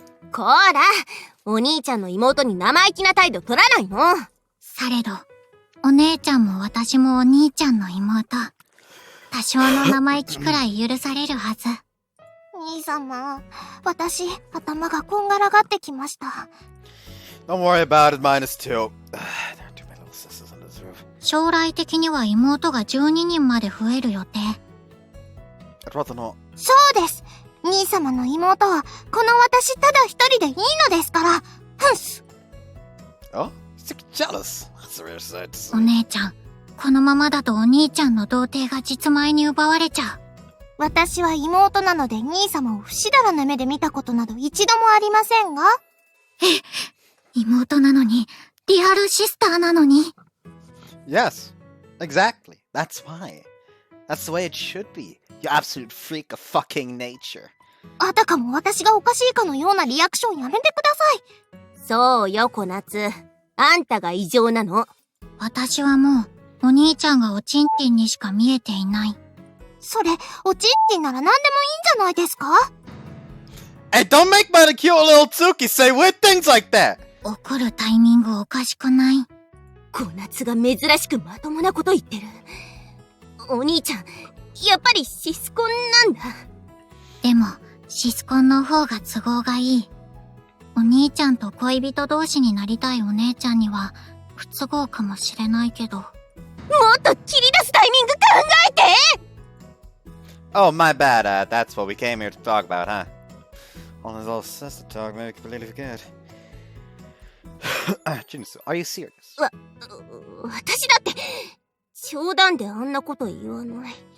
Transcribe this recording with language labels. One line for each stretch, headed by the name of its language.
Japanese: こーら、お兄ちゃんの妹に生意気な態度取らないの。されど、お姉ちゃんも私もお兄ちゃんの妹。多少の生意気くらい許されるはず。兄様、私、頭がこんがらがってきました。
English: Don't worry about it, minus two. There are too many little sisters on this roof.
Japanese: 将来的には妹が12人まで増える予定。
English: I'd rather not.
Japanese: そうです。兄様の妹は、この私ただ一人でいいのですから。ふんす。
English: Oh? You're jealous. That's a rare sight to see.
Japanese: お姉ちゃん、このままだとお兄ちゃんの童貞が実米に奪われちゃう。私は妹なので兄様を不死だらな目で見たことなど一度もありませんが。妹なのに、リアルシスターなのに。
English: Yes, exactly. That's why. That's the way it should be. You absolute freak of fucking nature.
Japanese: あたかも私がおかしいかのようなリアクションやめてください。そうよ、小夏。あんたが異常なの。私はもう、お兄ちゃんがおちんちんにしか見えていない。それ、おちんちんなら何でもいいんじゃないですか？
English: Hey, don't make my cute little Tsuki say weird things like that!
Japanese: 怒るタイミングおかしくない？小夏が珍しくまともなこと言ってる。お兄ちゃん、やっぱりシスコンなんだ。でも、シスコンの方が都合がいい。お兄ちゃんと恋人同士になりたいお姉ちゃんには不都合かもしれないけど。もっと切り出すタイミング考えて
English: Oh, my bad. That's what we came here to talk about, huh? All this little sister talk made me completely forget. Chinatsu, are you serious?
Japanese: 私だって、冗談であんなこと言わない。